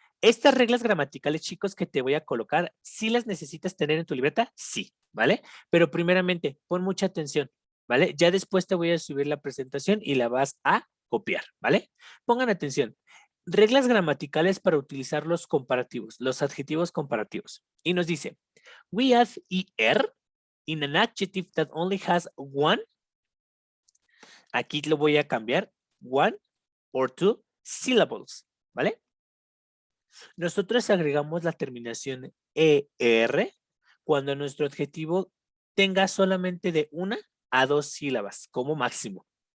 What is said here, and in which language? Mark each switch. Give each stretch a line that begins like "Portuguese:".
Spanish: Estas reglas gramaticales, chicos, que te voy a colocar, ¿sí las necesitas tener en tu libreta? Sí, ¿vale? Pero primeramente, pon mucha atención, ¿vale? Ya después te voy a subir la presentación y la vas a copiar, ¿vale? Pongan atención. Reglas gramaticales para utilizar los comparativos, los adjetivos comparativos. Y nos dice,
English: we add ER in an adjective that only has one.
Spanish: Aquí lo voy a cambiar,
English: one or two syllables,
Spanish: ¿vale? Nosotros agregamos la terminación ER cuando nuestro adjetivo tenga solamente de 1 a 2 sílabas como máximo.